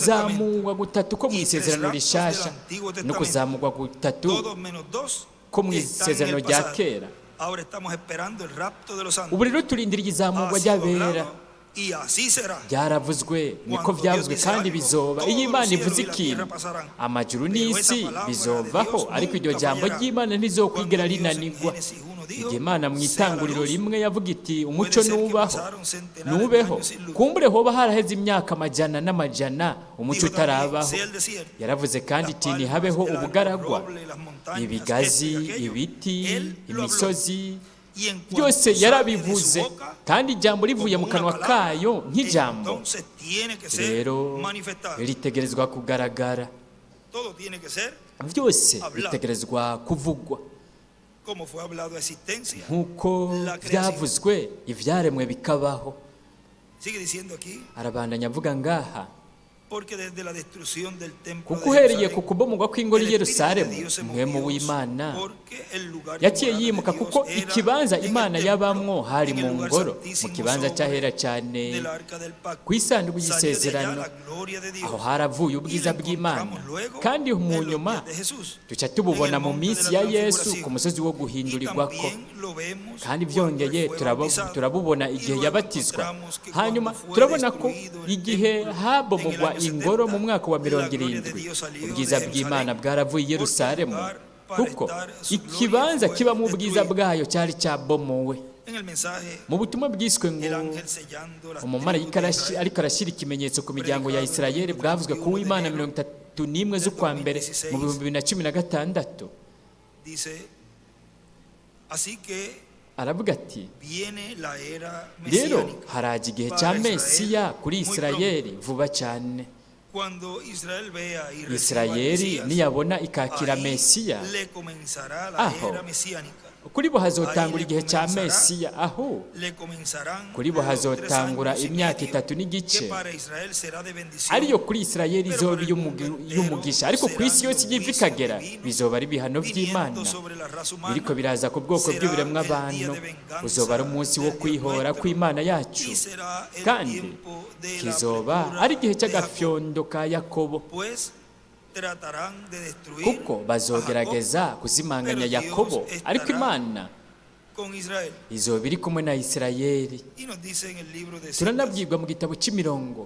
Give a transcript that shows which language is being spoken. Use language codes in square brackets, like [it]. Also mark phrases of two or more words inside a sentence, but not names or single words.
[rn] ukuzamurwa gutatu ko mu [es] y tres [rn] isezerano [es] raptos [rn] rishasha [es] del Antiguo no Testamento. [rn] kuzamurwa gutatu [es] todos menos dos [rn] ko mu [es] están en [rn] isezerano [es] el [rn] rya [es] pasado. [rn] kera. [es] Ahora estamos esperando el rapto de los santos. [rn] Ubu rero turindiriye izamurwa [es] Ha sido [rn] ry'abera. [es] hablado, y así será. [rn] Byaravuzwe niko [es] Cuando [rn] byavuzwe [es] Dios [rn] kandi [es] dice [rn] bizoba. [es] algo, [rn] Iyo Imana [es] todos los [rn] ivuze [es] cielos y la tierra [rn] ikintu, [es] pasarán. [rn] amajuru [es] Pero [rn] n'isi [es] esa palabra de [rn] bizovaho, [es] Dios [rn] ariko iryo [es] nunca [rn] jambo [es] fallará. [rn] ry'Imana ntizokwigera [es] Cuando Dios en [rn] rinanirwa. [es] Génesis 1 dijo, [rn] Igihe Imana mu [es] "Sea la [rn] itanguriro [es] luz", [rn] rimwe yavuga iti umucyo [es] puede ser que [rn] nubaho, [es] pasaron centenares de [rn] nubeho, [es] años sin luz. [rn] kumbure hoba haraheze imyaka amajana n'amajana umucyo [es] Dijo también, [rn] utarabaho. [es] "Sea el desierto, [rn] Yaravuze kandi [es] las [rn] iti [es] palmas, [rn] ntihabeho [es] el árbol, [rn] ubugaragwa, [es] roble, las montañas, [rn] ibigazi, [es] esto y aquello". [rn] ibiti, [es] Él lo habló. [rn] imisozi, [es] Y en cuanto [rn] byose [es] sale de [rn] yarabivuze, [es] su boca, [rn] kandi ijambo rivuye mu [es] como [rn] kanwa [es] una palabra, [rn] kayo nk'ijambo, [es] entonces tiene que ser [rn] rero [es] manifestado. [rn] ritegerezwa kugaragara. [es] Todo tiene que ser [rn] Byose [es] Hablado. [rn] bitegerezwa kuvugwa [es] como fue hablado a existencia. [rn] nk'uko [es] La creación. [rn] byavuzwe ibyaremwe bikabaho. [es] Sigue diciendo aquí, [rn] Arabandanya avuga ngaha, [es] porque desde la destrucción del templo [rn] kuko [es] de [rn] uhereye [es] Jerusalén, [rn] ku kubomogwa kw'ingoro [es] el [rn] i [es] Espíritu de [rn] Yerusalemu, [es] Dios se [rn] mwemu [es] movió, [rn] w'Imana [es] porque el lugar de [rn] yaciye [es] morada de [rn] yimuka [es] Dios [rn] kuko [es] era [rn] ikibanza [es] en el [rn] Imana [es] templo, [rn] yabamwo hari [es] en el [rn] mu [es] lugar [rn] ngoro, mu [es] santísimo [rn] kibanza [es] sobre [rn] cyahera cyane [es] del arca del pacto. [rn] ku isanduku [es] Salió de allá [rn] y'isezerano. [es] la gloria de Dios. [rn] Aho haravuye ubwiza [es] Y lo [rn] bw'Imana, [es] encontramos luego [rn] kandi mu [es] en los [rn] nyuma [es] días de Jesús, [rn] duca tububona [es] en el [rn] mu [es] monte [rn] minsi [es] de [rn] ya [es] la [rn] Yesu [es] transfiguración. [rn] ku musozi wo [es] Y [rn] guhindurirwako, [es] también lo vemos [rn] kandi [es] cuando [rn] byongeye [es] él fue bautizado. [rn] turabubona [es] Y [rn] igihe [es] luego [rn] yabatizwa. [es] encontramos que [rn] Hanyuma [es] cuando fue [rn] turabona ko [es] destruido el [rn] igihe [es] templo [rn] habomogwa [es] en el año [rn] ingoro mu [es] 70, [rn] mwaka wa [es] la gloria de [rn] 70, [es] Dios salió [rn] ubwiza [es] de [rn] bw'Imana [es] Jerusalén, [rn] bwaravuye i Yerusalemu, [es] porque el lugar para [rn] kuko [es] estar su [rn] ikibanza [es] gloria fue [rn] kibamo ubwiza [es] destruido. [rn] bwayo cyari cyabomowe. [es] En el mensaje, [rn] Mu butumwa bwiswe ngo [es] el ángel sellando las [rn] umumarayika [es] tribus de Israel, [rn] ariko arashyira ikimenyetso ku miryango ya Isirayeli, bwavuzwe ku w'Imana 31 z'ukwa mbere mu 2016. [es] dice, así que [rn] Aravuga ati, [es] viene la era [rn] rero [es] mesiánica. [rn] haraje igihe [es] para [rn] cya [es] Israel [rn] Mesiya kuri [es] muy [rn] Isirayeli vuba cyane. [es] Cuando Israel vea y reciba al [rn] Isirayeli [es] Mesías, [rn] niyabona ikakira [es] ahí [rn] Mesiya, [es] le comenzará la [rn] aho [es] era mesiánica. [rn] kuri bo hazotangura igihe cya Mesiya, aho [es] Le comenzarán [rn] kuri bo [es] los 3 [rn] hazotangura [es] años y [rn] imyaka [es] medio, [rn] 3 [es] que [rn] n'igice, [es] para Israel será de bendición. [rn] ariyo kuri Isirayeli izoba y'umugisha, ariko ku isi yose igiye ikagera bizoba ari ibihano by'Imana [es] viniendo sobre la raza humana, [rn] biriko biraza ku bwoko [es] será [rn] bw'ibiremwa [es] el día [rn] abantu. [es] de venganza [rn] Uzoba ari umunsi wo [es] de Dios [rn] kwihora [es] nuestro, [rn] kw'Imana yacu, [es] y será el [rn] kandi [es] tiempo de la [rn] kizoba [es] apretura [rn] ari igihe [es] de Jacob. [rn] cy'agafyondo ka Yakobo, [es] Pues tratarán de destruir [rn] kuko [es] a [rn] bazogerageza [es] Jacob, [rn] kuzimanganya [es] pero Dios [rn] Yakobo, [es] estará [rn] ariko Imana [es] con Israel. [rn] izoba iri kumwe na Isirayeli. [es] Y nos dice en el libro de Esdras, [rn] Turanabwirwa mu gitabo cy'imirongo